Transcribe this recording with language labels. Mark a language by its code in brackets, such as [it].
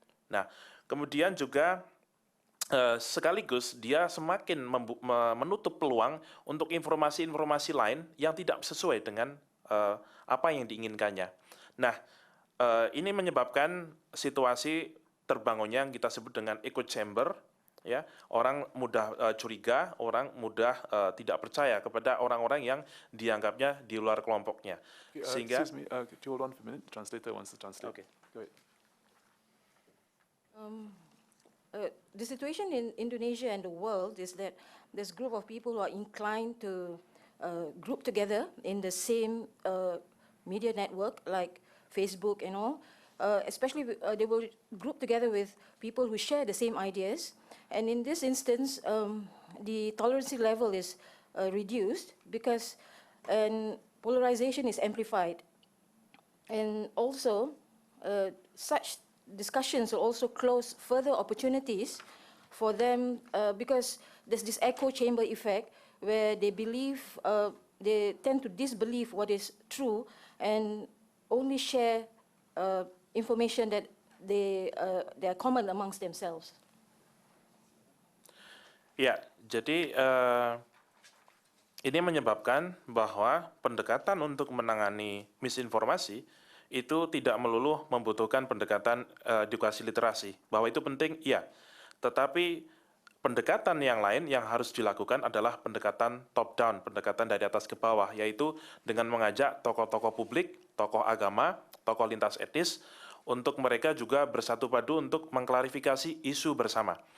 [id] Nah, kemudian juga sekaligus dia semakin menutup peluang untuk informasi-informasi lain yang tidak sesuai dengan apa yang diinginkannya. Nah, ini menyebabkan situasi terbangunnya yang kita sebut dengan echo chamber, ya, orang mudah curiga, orang mudah tidak percaya kepada orang-orang yang dianggapnya di luar kelompoknya. Sehingga, [en] excuse me, could you hold on for a minute? The translator wants to translate. Okay. Go ahead. The situation in Indonesia and the world is that there's a group of people who are inclined to group together in the same media network like Facebook and all. Especially they will group together with people who share the same ideas. And in this instance, the tolerance level is reduced because polarization is amplified. And also, such discussions will also close further opportunities for them because there's this echo chamber effect where they believe, they tend to disbelieve what is true and only share information that they are common amongst themselves. [id] ya, jadi ini menyebabkan bahwa pendekatan untuk menangani misinformasi itu tidak melulu membutuhkan pendekatan edukasi literasi. Bahwa itu penting, iya. Tetapi pendekatan yang lain yang harus dilakukan adalah pendekatan top-down, pendekatan dari atas ke bawah, yaitu dengan mengajak tokoh-tokoh publik, tokoh agama, tokoh lintas etnis, untuk mereka juga bersatu padu untuk mengklarifikasi isu bersama.